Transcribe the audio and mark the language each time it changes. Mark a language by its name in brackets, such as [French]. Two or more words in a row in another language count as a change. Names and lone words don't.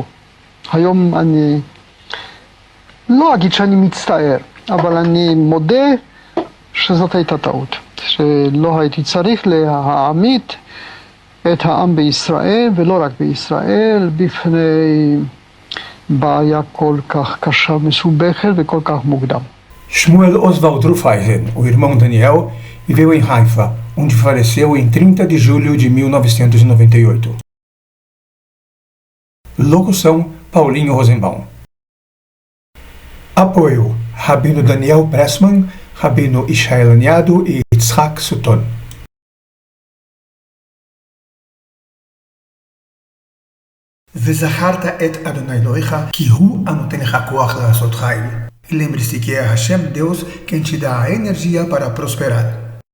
[Hebrew] היום אני לא אגיד שאני מצטער, אבל אני מודה שזאת הייתה טעות. שלא הייתי צריך להעמיד את העם בישראל, ולא רק בישראל, בפני בעיה כל כך קשה, מסובכת וכל כך מוקדם. [Portuguese] Shmuel Oswald Rufeisen, o irmão Daniel, viveu em Haifa, onde faleceu em 30 de julho de 1998. Locução Paulinho Rosenbaum. Apoio Rabino Daniel Pressman, Rabino Ishael Aniado e Yitzhak Sutton. [Hebrew] וזכרת את אדוני אלוהיך, כי הוא הנותן לך כוח לעשות חיל. [Portuguese] Lembre-se que é Hashem Deus quem te dá a energia para prosperar.